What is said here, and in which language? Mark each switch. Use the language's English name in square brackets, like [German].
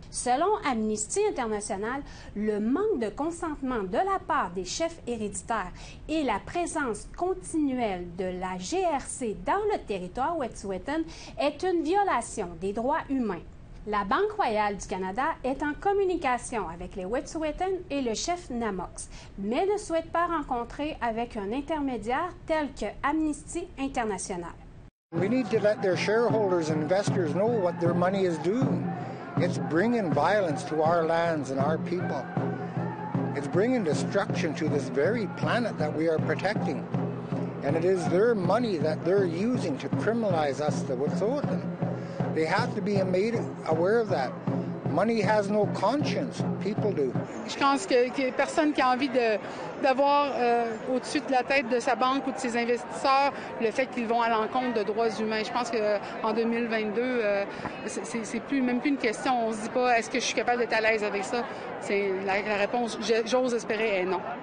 [French] Selon Amnesty International, le manque de consentement de la part des chefs héréditaires et la présence continuelle de la GRC dans le territoire Wet'suwet'en est une violation des droits humains. La Banque royale du Canada est en communication avec les Wet'suwet'en et le chef Namox, mais ne souhaite pas rencontrer avec un intermédiaire tel que Amnesty International. [English] We need to let their shareholders and investors know what their money is doing. It's bringing violence to our lands and our people. It's bringing destruction to this very planet that we are protecting. And it is their money that they're using to criminalize us so they have to be made aware of that. Money has no conscience. People do. [French] Je pense que personne qui a envie d'avoir au-dessus de la tête de sa banque ou de ses investisseurs le fait qu'ils vont à l'encontre de droits humains. Je pense qu'en 2022, c'est même plus une question. On se dit pas est-ce que je suis capable d'être à l'aise avec ça. C'est la réponse, j'ose espérer, est non.